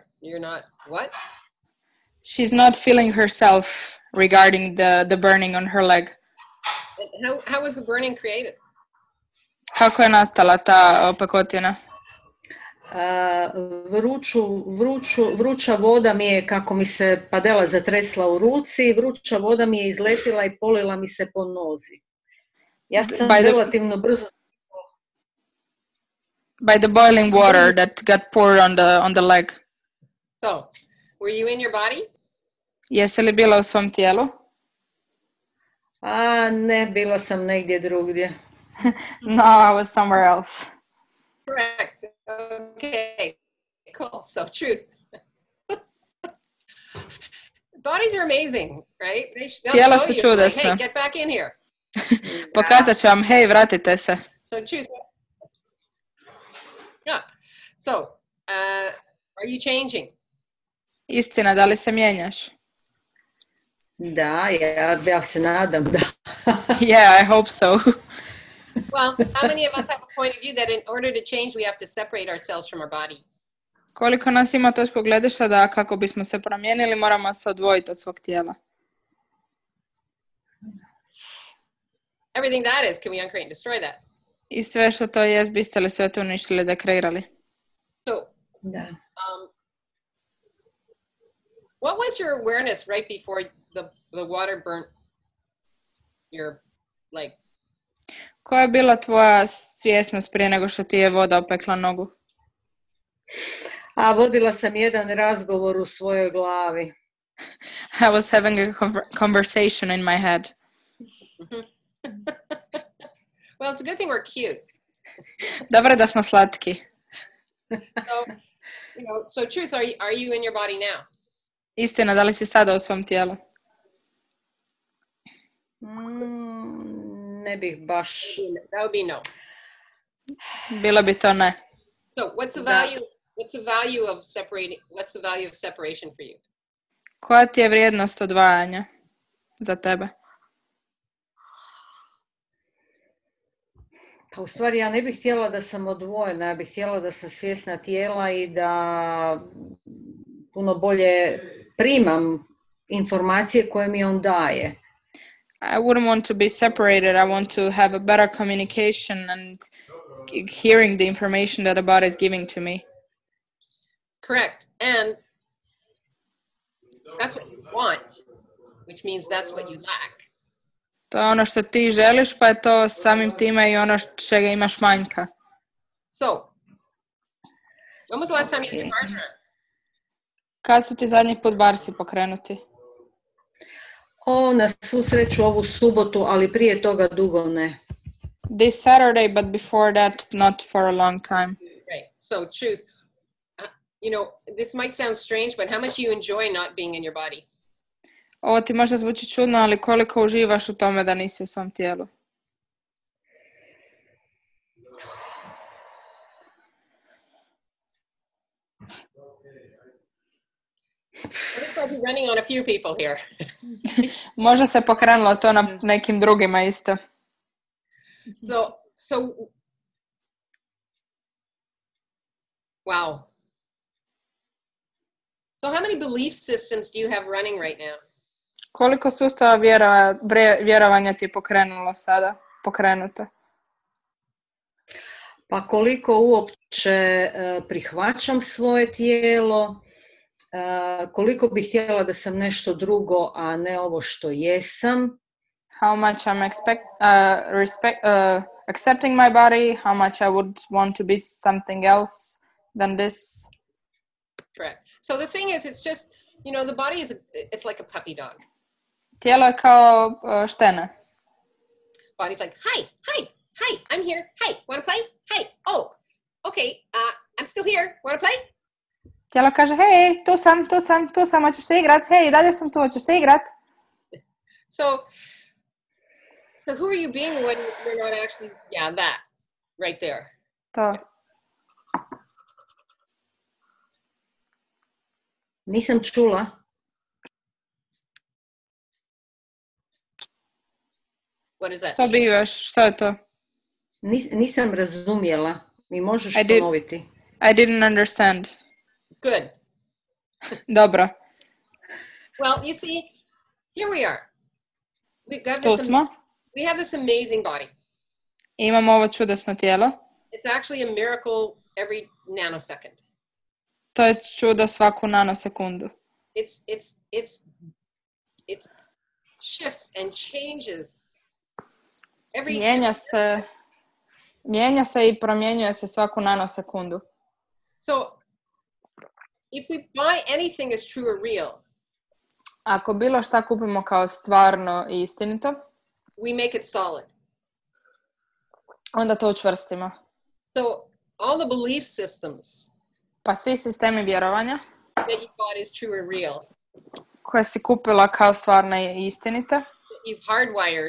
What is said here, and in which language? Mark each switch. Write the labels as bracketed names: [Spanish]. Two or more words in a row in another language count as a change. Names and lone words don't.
[English] You're not what? She's not feeling herself regarding the burning on her leg. How was the burning created? [Croatian] Kako je nastala ta opekotina? Vruća voda mi je, kako mi se padela zatresla u ruci, vruća voda mi je izletila i polila mi se po nozi. Ja sam relativno brzo... [English] By the boiling water that got poured on the leg. So, were you in your body? [Croatian] Jesi li bila u svom tijelu? Ne, bila sam negdje drugdje. [English] No, I was somewhere else. Correct. Okay. Cool. So, truth. Bodies are amazing, right? [Croatian] Tijela su čudesna. [English] Hey, get back in here. [Croatian] Pokazat ću vam, hej, vratite se. [English] So, truth. Yeah. So, are you changing? [Croatian] Istina, da li se mijenjaš? Da, ja se nadam, da. [English] Yeah, I hope so. Well, how many of us have a point of view that in order to change, we have to separate ourselves from our body? [Croatian] Koliko nas ima točku gledišta da kako bismo se promijenili, moramo se odvojiti od svog tijela. [English] Everything that is, can we uncreate and destroy that? [Croatian] I sve što to jest, biste li sve to uništili, dekreirali? [English] So, [Croatian] Da. [English] What was your awareness right before the water burnt your leg? [Croatian] Koja je bila tvoja svjesnost prije nego što ti je voda opekla nogu? Vodila sam jedan razgovor u svojoj glavi. [English] I was having a conversation in my head. Well, it's a good thing we're cute. [Croatian] Dobro da smo slatki. [English] So truth, are you in your body now? [Croatian] Istina, da li si sada u svom tijelu? Ne bih baš. [English] That would be no. [Croatian] Bilo bi to ne. [English] So what's the value? What's the value of separating? What's the value of separation for you? [Croatian] Koja ti je vrijednost odvajanja za tebe? Pa u stvari ja ne bih htjela da sam odvojena, ja bih htjela da sam svjesna tijela i da puno bolje primam informacije koje mi on daje. [English] I wouldn't want to be separated. I want to have a better communication and hearing the information that the body is giving to me. Correct. And that's what you want, which means that's what you lack. [Croatian] To je ono što ti želiš, pa je to samim time i ono čega imaš manjka. [English] So, when was the last time you did partner? [Croatian] Kad su ti zadnji put barsi pokrenuti? Na svu sreću ovu subotu, ali prije toga dugo ne. [English] This Saturday, but before that, not for a long time. Right. So, truth. This might sound strange, but how much do you enjoy not being in your body? [Croatian] Ovo ti možda zvuči čudno, ali koliko uživaš u tome da nisi u svom tijelu? [English] Looks like you're running on a few people here. [Croatian] Možda se pokrenulo to na nekim drugima isto. [English] So, wow. So how many belief systems do you have running right now? [Croatian] Koliko sustava vjerovanja ti je pokrenuto? Pa koliko uopće prihvaćam svoje tijelo, koliko bih htjela da sam nešto drugo, a ne ovo što jesam. [English] How much I'm accepting my body, how much I would want to be something else than this. Correct. So the thing is, it's just, the body it's like a puppy dog. [Croatian] Tijelo je kao štene. [English] Body's like, hi, I'm here. Hi, want to play? Hi, oh, okay, I'm still here. Want to play? [Croatian] Tijelo kaže, hej, tu sam, hoćeš te igrat? Hej, dalje sam tu, hoćeš te igrat? [English] So who are you being when you're not actually, that, right there. [Croatian] To. Nisam čula. [English] What is that? [Croatian] Što bivaš? Što je to? Nisam razumjela. Mi možeš [English] I did- [Croatian] ponoviti? [English] I didn't understand. Good. [Croatian] Dobro, [English] Well, you see, here we are. We've got [Croatian] tu [English] this. [Croatian] smo. [English] We have this amazing body. [Croatian] Imamo ovo čudesno tijelo. [English] It's actually a miracle every nanosecond. [Croatian] To je čudo svaku nanosekundu. [English] It's shifts and changes. [Croatian] Mijenja se i promjenjuje se svaku nanosekundu. [English] So, if we buy anything as true or real, [Croatian] Ako bilo šta kupimo kao stvarno i istinito, [English] we make it solid. [Croatian] onda to učvrstimo. [English] So, all the belief systems [Croatian] Pa svi sistemi vjerovanja [English] that you bought as true or real, [Croatian] koje si kupila kao stvarne i istinite, [English] that you've hardwired